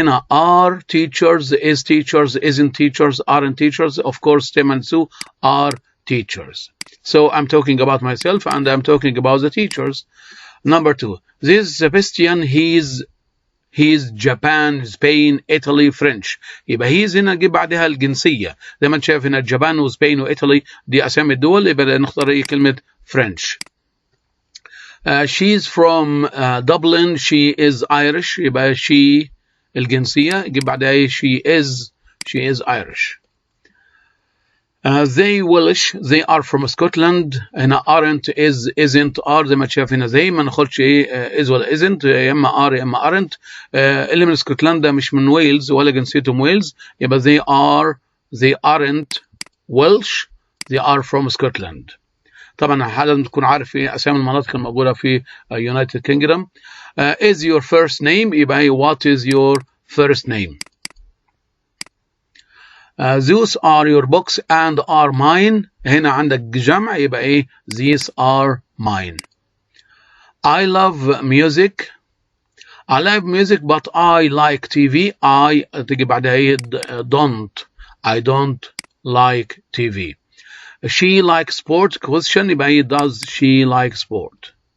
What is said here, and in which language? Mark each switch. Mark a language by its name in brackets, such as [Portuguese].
[Arabic] هنا [English] are teachers, is teachers, isn't teachers, aren't teachers. Of course Tim and Sue are teachers. So I'm talking about myself and I'm talking about the teachers. Number two, this Sebastian he's Japan, Spain, Italy, French. [Arabic] يبقى he's هنا نجيب بعدها الجنسية زي ما انت شايف هنا جابان وسبين وإيطالي دي أسامي الدول، يبقى نختار ايه كلمة French. [English] She's from Dublin, she is Irish. [Arabic] يبقى she الجنسية يجيب بعدها ايه [English] she is Irish. They Welsh, they are from Scotland. [Arabic] هنا aren't, isn't, are زي ما تشايف هنا زي ما ناخدش ايه is ولا isn't، يا اما are يا اما aren't. اللي من اسكتلندا مش من ويلز ولا جنسيتهم ويلز، يبقى [English] they aren't Welsh, they are from Scotland. [Arabic] طبعا لازم تكون عارف ايه اسامي المناطق الموجودة في United Kingdom. [English] Is your first name، [Arabic] يبقى [English] what is your first name. Those are your books and are mine. [Arabic] هنا عندك جمع يبقى ايه [English] these are mine. I love music but I like TV. I [Arabic] تيجي بعدها ايه [English] I don't like TV. She likes sport question [Arabic] يبقى ايه [English] does she like sport.